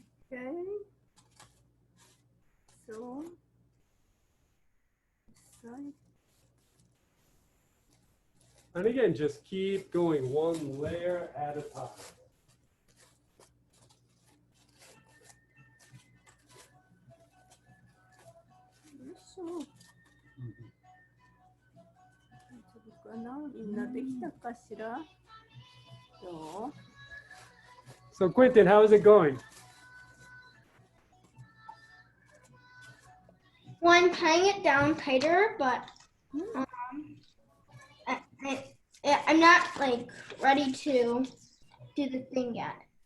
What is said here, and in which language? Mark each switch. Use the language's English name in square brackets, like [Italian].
[English] Okay. So. Side. And again, just keep going one layer at a time. So. [Japanese] 大丈夫かな、みんなできたかしら。どう？ [English] So Quentin, how is it going? Well, I'm tying it down tighter, but I'm not like ready to do the thing yet.